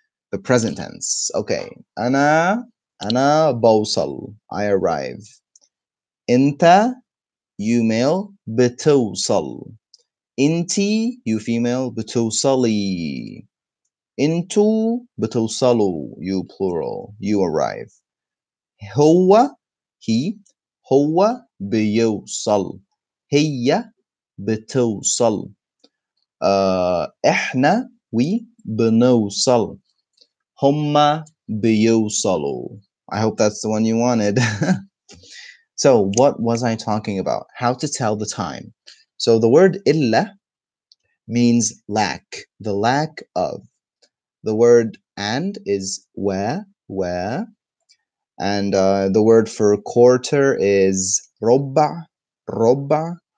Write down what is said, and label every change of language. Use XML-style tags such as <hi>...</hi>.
<en>The present tense. Okay. أنا بوصل. I arrive.</en> <ar>أنت, you male, بتوصل. أنتي, you female, بتوصلي.</ar> <en>أنتو بتوصلوا, you plural, you arrive.</en> <ar>هو, he, هو بيوصل. هي بتوصل. إحنا, we بنوصل. هما بيوصلوا.</ar> <en>I hope that's the one you wanted. So what was I talking about? How to tell the time. So the word illa means lack, the lack of. The word and is where, and the word for quarter is robba, robba.</en>